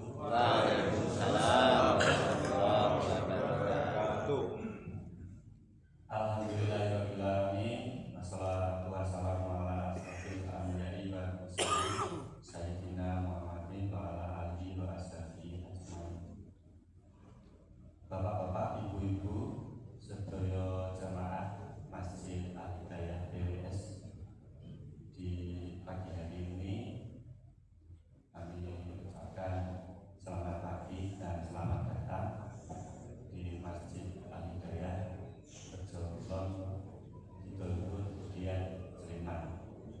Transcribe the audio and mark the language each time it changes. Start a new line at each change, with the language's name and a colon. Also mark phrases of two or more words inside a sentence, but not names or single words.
Arabic: وعليكم السلام ورحمة الله وبركاته. الحمد لله رب العالمين. والصلاة والسلام على أشرف الأنبياء والمرسلين سيدنا محمد وعلى آله وأصحابه أجمعين.
Indonesian: Bapak-bapak, ibu-ibu, sedaya jamaah Masjid Al Hidayah BWS, di pagi hari ini kami ucapkan selamat pagi dan selamat datang di Masjid Al Hidayah Rejo Kulon Kidul Budian Sleman.